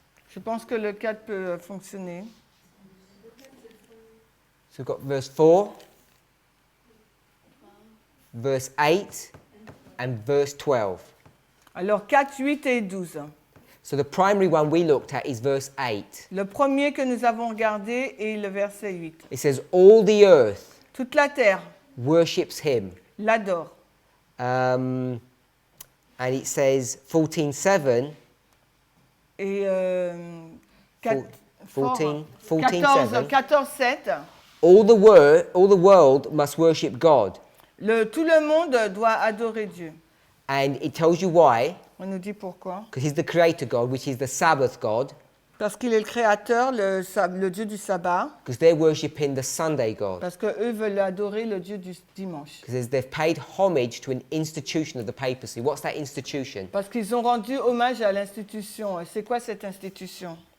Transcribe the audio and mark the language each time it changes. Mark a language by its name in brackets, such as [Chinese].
[French] Je pense que le 4 peut fonctionner. [English] So we've got verse 4, verse 8, and verse 12. [French] Alors 4, 8 et 12. [English] So the primary one we looked at is verse 8. [French] Le premier que nous avons regardé est le verset 8. [English] It says, all the earth [French] Toute la terre [English] worships him. [French] l'adore. [English] And it says 14:7. [French] Et 14, 14, 7. [English] all the world must worship God. [French] Tout le monde doit adorer Dieu. [English] And it tells you why, [French] On nous dit pourquoi. [English] because he's the creator God, which is the Sabbath God, [French] Parce qu'il est le créateur, le Dieu du sabbat. [English] because they're worshipping the Sunday God. [French] Parce qu'eux veulent adorer le Dieu du dimanche. [English] Because they've paid homage to an institution of the papacy. What's that institution? [French] Parce qu'ils ont rendu hommage à l'institution. Et c'est quoi cette institution?